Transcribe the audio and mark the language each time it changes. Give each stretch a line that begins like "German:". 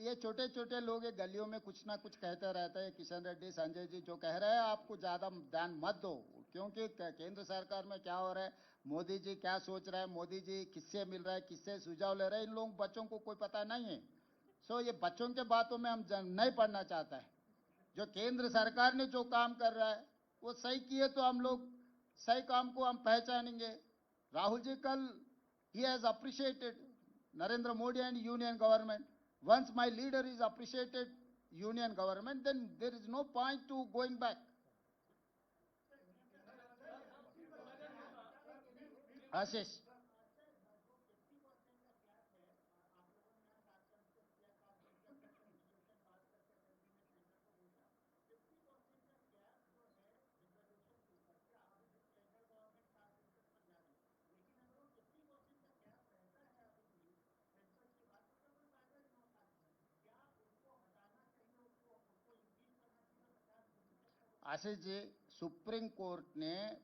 Hindi: ये छोटे छोटे लोग ये गलियों में कुछ ना कुछ कहते रहते हैं। किशन रेड्डी, संजय जी जो कह रहे हैं, आपको ज्यादा ध्यान मत दो, क्योंकि केंद्र सरकार में क्या हो रहा है, मोदी जी क्या सोच रहा है, मोदी जी किससे मिल रहा है, किससे सुझाव ले रहे हैं, इन लोग बच्चों को कोई पता नहीं है। सो ये बच्चों के बातों में हम नहीं पढ़ना चाहता है। जो केंद्र सरकार ने जो काम कर रहा है वो सही किए तो हम लोग सही काम को हम पहचानेंगे। राहुल जी कल
English: he has appreciated Narendra Modi and union government. Once my leader is appreciated union government, then there is no point to going back.
Hindi: Ashish, Ashish ji, supreme court ने